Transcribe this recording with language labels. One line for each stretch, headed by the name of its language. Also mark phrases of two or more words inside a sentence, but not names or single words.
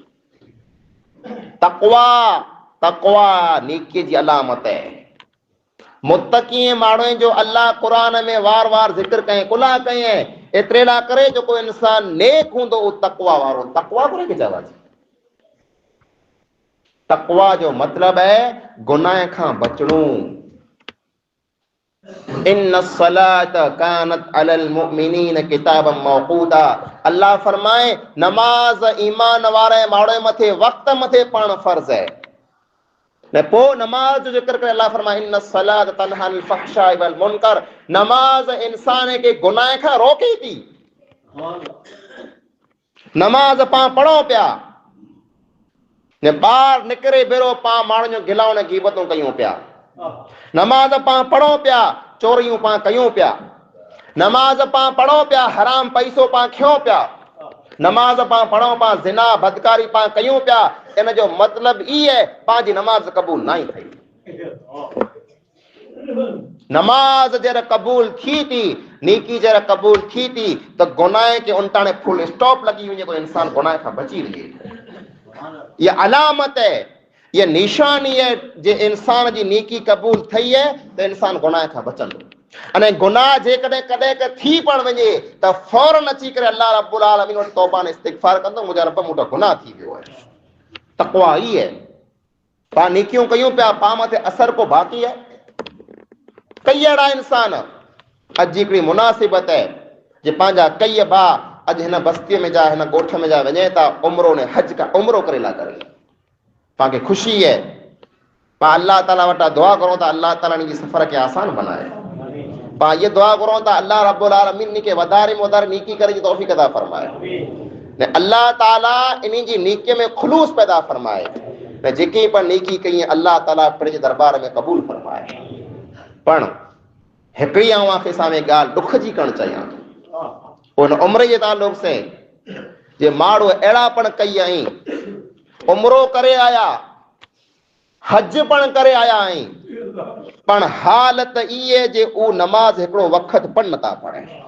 Sindhi: तक़वा, तक़वा नेकी जी अलामत आहे। मुत्तक़ी माण्हू जो अल्लाह क़ुरान में वार वार ज़िक्र कयईं, कुला कयईं, एतिरे लाइ करे जेको इंसान नेक हूंदो उहो तक़वा वारो। तक़वा करे के चवांसि, तक़वा जो मतलब है गुनाह खां बचणो।
Arabic: إن الصلاة كانت على المؤمنين كتابا موقوتا,
Sindhi: अल्लाह फरमाए नमाज ईमान वारे माण्हू मथे वक्त मथे पण फर्ज है। ने पो नमाज जो जिक्र करे अल्लाह फरमाए
Arabic: إن الصلاة تنهى عن الفحشاء والمنكر,
Sindhi: नमाज इंसान के गुनाह खां रोके थी।
Kachhi: नमाज पां पढ़ो पिया ने ॿाहिरि निकिरे बेरो पां माण्हुनि जो गिलाउ ने गीबतूं कयूं पिया, नमाज पां पढ़ो पिया, चोरियूं पां कयूं पिया, नमाज पां पढ़ो पिया, हराम पैसो पां खियो पिया, नमाज पां पढ़ो पां ज़िना बदकारी पां कयूं पिया, इन जो मतलब ई है पांजी नमाज कबूल नहीं थई। नमाज जरा कबूल थी थी, नेकी जरा कबूल थी थी, तो गुनाह के उनटाने
English: full stop
Kachhi: लगी हुई, कोई इंसान गुनाह का बची रहे। ये अलामत है, ये निशानी है जे इंसान जी नेकी कबूल थई है तो इंसान गुनाह का बचंदो। अने गुनाह जे कदे कदे के थी पण वने त फौरन अची करे
Arabic: الله رب العالمين
Kachhi: वटि तौबा ने इस्तिगफार कंदो, मुंहिंजा रब मूंटा गुनाह थी वियो है। तक़वा ई है, पा नेकियूं कयूं पिया, पा मथे असर को बाक़ी है। कई अड़ा इंसान अज हिकिड़ी मुनासिबत है जे पंहिंजा कई भा अज हिन बस्तीअ में जा, हिन ॻोठ में जा वञे था उमरो ने हज का उमरो करे ला करे, पाके खुशी है, पा अल्लाह ताला वटा दुआ करो था अल्लाह ताला नी सफर के आसान बनाए। पा ये दुआ करो था
Arabic: الله رب العالمين
Kachhi: के वधारे में वधारे नेकी करे जी तौफीक अता फरमाए, ने अल्लाह ताला इन्हीं जी नेकी में खुलूस पैदा फरमाए, ने जेके पर नेकी कई अल्लाह ताला पंहिंजे दरबार में कबूल फरमाए।
Sindhi: पण हिकिड़ी आंखे सामने ॻाल्हि दुख जी करणु चाहियां थो उन उम्र जे ताल्लुक से, जे माण्हू अहिड़ा पण कई आई, उमरो करे आया, हज पण करे आया आई, पण हालत इहे जे उ नमाज हिकिड़ो वक़्त पण नथा पढ़े,